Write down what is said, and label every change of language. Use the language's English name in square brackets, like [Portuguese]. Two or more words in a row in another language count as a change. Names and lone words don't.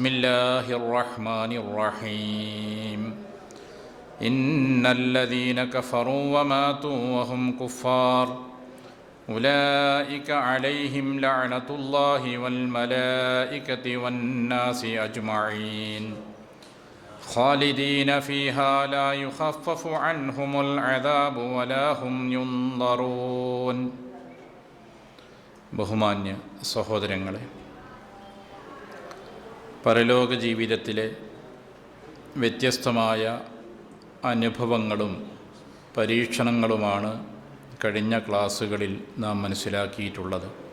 [Arabic] الله الرحمن الرحيم إن الذين كفروا وماتوا وهم كفار أولئك عليهم لعنة الله والملائكة والناس أجمعين خالدين فيها لا يخفف عنهم العذاب ولا هم ينظرون. [Malayalam] ബഹുമാന്യ സഹോദരങ്ങളെ, പരലോക ജീവിതത്തിലെ വ്യത്യസ്തമായ അനുഭവങ്ങളും പരീക്ഷണങ്ങളുമാണ് കഴിഞ്ഞ ക്ലാസ്സുകളിൽ നാം മനസ്സിലാക്കിയിട്ടുള്ളത്.